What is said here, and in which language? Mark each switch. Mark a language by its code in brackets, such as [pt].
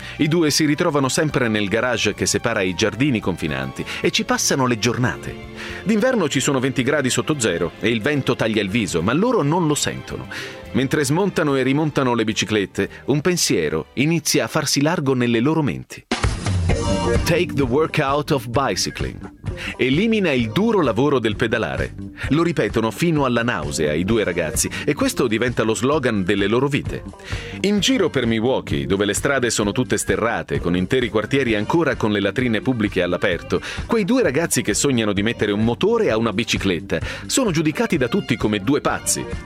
[it] I due si ritrovano sempre nel garage che separa i giardini confinanti e ci passano le giornate. D'inverno ci sono 20 gradi sotto zero e il vento taglia il viso, ma loro non lo sentono. Mentre smontano e rimontano le biciclette, un pensiero inizia a farsi largo nelle loro menti. [en] Take the workout of bicycling. [it] Elimina il duro lavoro del pedalare. Lo ripetono fino alla nausea i due ragazzi e questo diventa lo slogan delle loro vite. In giro per Milwaukee, dove le strade sono tutte sterrate, con interi quartieri ancora con le latrine pubbliche all'aperto, quei due ragazzi che sognano di mettere un motore a una bicicletta sono giudicati da tutti come due pazzi.